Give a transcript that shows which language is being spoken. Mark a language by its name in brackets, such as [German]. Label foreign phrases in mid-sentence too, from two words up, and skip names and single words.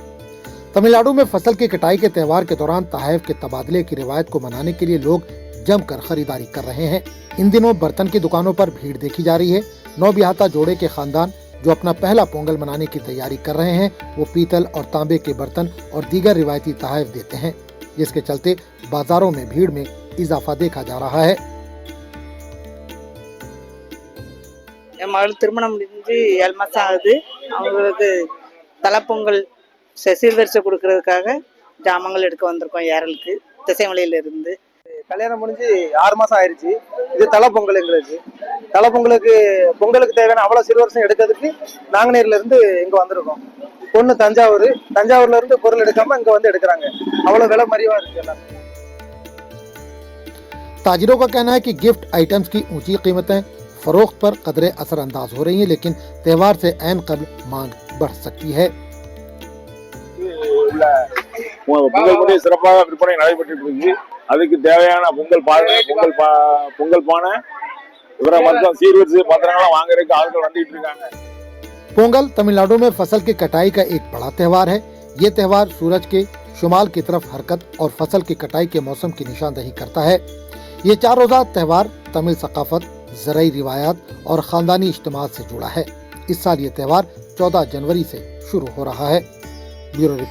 [Urdu] تمل ناڈو میں فصل کی کٹائی کے تہوار کے دوران تحائف کے تبادلے کی روایت کو منانے کے لیے لوگ جم کر خریداری کر رہے ہیں. ان دنوں برتن کی دکانوں پر بھیڑ دیکھی جا رہی ہے۔ نوبیاہتا جوڑے کے خاندان جو اپنا پہلا پونگل منانے کی تیاری کر رہے ہیں، وہ پیتل اور تانبے کے برتن اور دیگر روایتی تحائف دیتے ہیں، جس کے چلتے بازاروں میں بھیڑ میں اضافہ دیکھا جا رہا ہے. [Tamil] என் மகள் திருமணம் முடிஞ்சு 7 மாசம் ஆகுது. அவங்களுக்கு தலைப்பொங்கல் சீர்வரிசை கொடுக்கறதுக்காக ஜாமங்கள் எடுக்க வந்திருக்கோம் ஏரலுக்கு திசைமலையில இருந்து. கல்யாணம் முடிஞ்சு 6 மாசம் ஆயிடுச்சு. இது தலைப்பொங்கல் எங்களுக்கு. தலைப்பொங்கலுக்கு பொங்கலுக்கு தேவையான அவ்வளவு சிறுவரிசை எடுக்கிறதுக்கு நாங்குநேரில இருந்து இங்க வந்திருக்கோம். பொண்ணு தஞ்சாவூர்ல இருந்து பொருள் எடுக்காம இங்க வந்து எடுக்கிறாங்க. அவ்வளவு விலை மலிவா இருக்கு எல்லாம்। [Urdu] تاجروں کا کہنا ہے کہ [English] gift items [Urdu] کی اونچی قیمتیں فروخت پر قدرے اثرانداز ہو رہی ہیں، لیکن تہوار سے عین قبل مانگ بڑھ سکتی ہے. [Tamil] பொங்கல் பண்டிகை சிறப்பாக விற்பனை நடைபெற்று இருக்கு. அதுக்கு தேவையான பொங்கல் பானை இவரை மொத்தம் சீர்வரிசை பத்திரங்கள்லாம் வாங்குறதுக்கு ஆட்கள் வந்துட்டு இருக்காங்க। [Urdu] پونگل تمل ناڈو میں فصل کی کٹائی کا ایک بڑا تہوار ہے. یہ تہوار سورج کے شمال کی طرف حرکت اور فصل کی کٹائی کے موسم کی نشاندہی کرتا ہے. یہ 4 روزہ تہوار تمل ثقافت، زرعی روایات اور خاندانی اجتماعات سے جڑا ہے. اس سال یہ تہوار 14 جنوری سے شروع ہو رہا ہے.